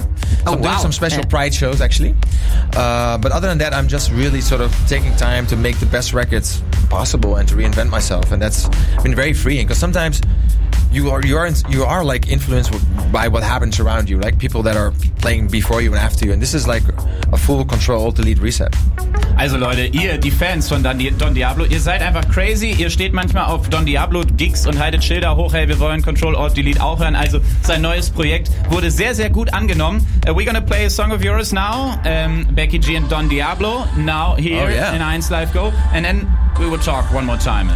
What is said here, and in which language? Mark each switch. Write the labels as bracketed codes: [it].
[en] So I'm doing some special Pride shows, actually. But other than that, I'm just really sort of taking time to make the best records possible and to reinvent myself, and that's been very freeing, because sometimes you are like influenced by what happens around you, like people that are playing before you and after you, and this is like a full Control Alt Delete reset. [de] Also Leute, ihr, die Fans von Don Diablo, ihr seid einfach crazy. Ihr steht manchmal auf Don Diablo Gigs und haltet Schilder hoch, hey, wir wollen Control Alt Delete auch hören. Also sein neues Projekt wurde sehr, sehr gut angenommen. [en] We're gonna play a song of yours now, Becky G and Don Diablo, now here in 1 Live Go, and then we will talk one more time.